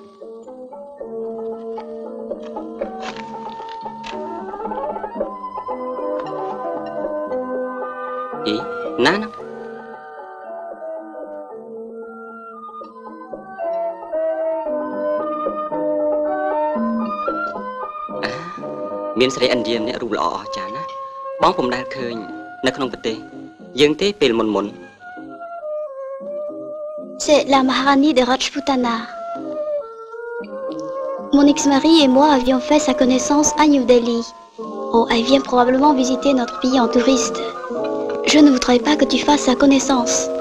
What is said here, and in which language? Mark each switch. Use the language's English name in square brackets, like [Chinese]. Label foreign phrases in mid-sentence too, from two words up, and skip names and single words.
[Khmer] អីណាណាមានស្រីឥណ្ឌាម្នាក់រូបល្អអស្ចារ្យណាស់បងពុំដែលឃើញនៅក្នុងប្រទេសយើងទេពេលមុន [French] C'est la Maharani de Rajputana. Mon ex-mari et moi avions fait sa connaissance à New Delhi. Oh, elle vient probablement visiter notre pays en touriste. Je ne voudrais pas que tu fasses sa connaissance.